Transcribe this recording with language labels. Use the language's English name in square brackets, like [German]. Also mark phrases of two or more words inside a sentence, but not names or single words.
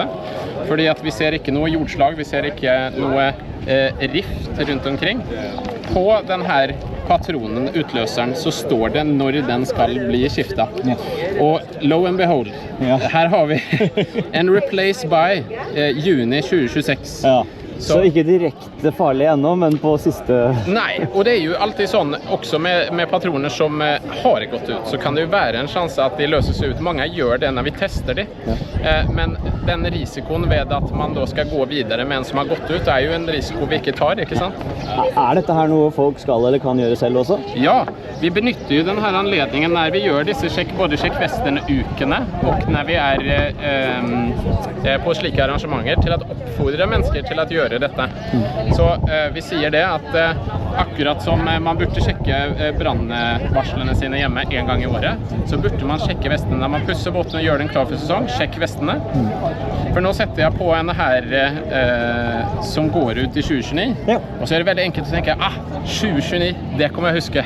[Norwegian] Fordi at vi ser ikke noe jordslag, vi ser ikke noe rift rundt omkring. På denne patronen, utløseren, så står det når den skal bli skiftet. Og [English] lo and behold, [Norwegian] her har vi en [English] replace by [Norwegian] juni 2026. Så ikke direkte farlig ennå, men på siste... [Swedish] Nej, och det är ju alltid sån också med patroner som har gått ut, så kan det ju vara en chans att det löser sig ut. Många gör det när vi testar det. Men den risikon ved att man då ska gå vidare med en som har gått ut är ju en risiko vi tar, [Norwegian] ikke sant? Er dette her noe folk skal eller kan gjøre selv også? [Swedish] Ja, vi benytter ju den här anledningen när vi gör dessa både checkvästen-ukene och när vi är på slika arrangementer till att uppfordra människor till att göra detta. Så vi säger det att [Norwegian] akkurat som man burde sjekke brandvarslene sine hjemme en gang i året, så burde man sjekke vestene når man pusser båten og gjør den klar for sesong. Sjekk vestene. For nå setter jeg på en her som går ut i 2029, og så er det veldig enkelt å tenke 2029, det kommer jeg huske.